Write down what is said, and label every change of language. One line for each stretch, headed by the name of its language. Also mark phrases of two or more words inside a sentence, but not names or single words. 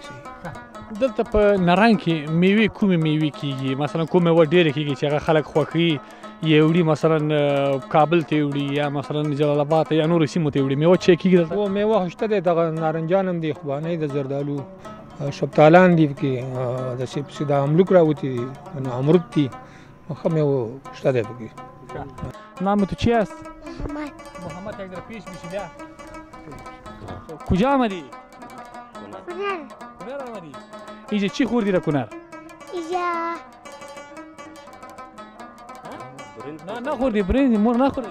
Pashto: دلته په نرنګ کې میوې کومې میوې کېږي مثلا کوم میوه ډېرې کېږي چې هغه خلک خوښوي یې وړي مثلا کابل ته وړي یا مثلا جلال آباد ته یا نورو سیمو ته وړي میوه چې کېږي دلته هو میوه خو شته دی دغه نارنجان هم دي خوبانۍ د زردالو شفتالان دي پکې داسې د املوک راوتي دي امرود دي ښه میوه شته دی پکې
Persian: نام تو چی است؟ محمد یک در پیش میشی بیا کجا آمدی؟ کنر آمدی؟ اینجا چی خوردی را کنر؟ اینجا نه نخوردی برنج مور نخوردی؟